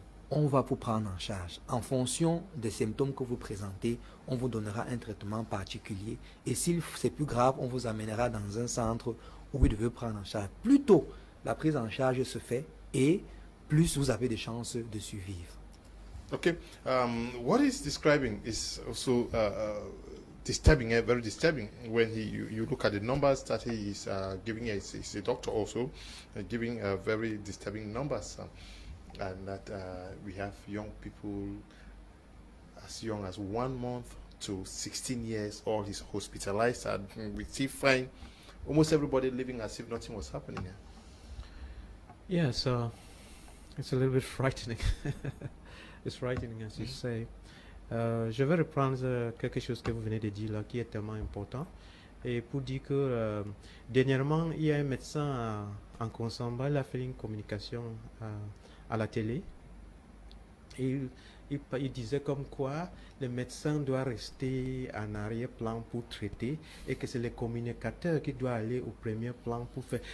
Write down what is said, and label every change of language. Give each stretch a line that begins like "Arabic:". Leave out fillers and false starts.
French: On va vous prendre en charge. En fonction des symptômes que vous présentez, on vous donnera un traitement particulier. Et si c'est plus grave, on vous amènera dans un centre où vous devez prendre en charge. Plus tôt la prise en charge se fait, et plus vous avez de chances de survivre.
English: Okay. What he's describing is also disturbing, very disturbing. When you look at the numbers that he is giving, he's a doctor also, giving very disturbing numbers. And that we have young people as young as 1 month to 16 years old is hospitalized, and we still find almost everybody living as if nothing was happening. Yeah, so it's a little bit frightening. It's frightening, as you say.
French: Je vais reprendre quelque chose que vous venez de dire là, qui est tellement important. Et pour dire que dernièrement, il y a un médecin en Consamba, il a fait une communication à la télé. il disait comme quoi le médecin doit rester en arrière-plan pour traiter et que c'est le communicateur qui doit aller au premier plan pour faire.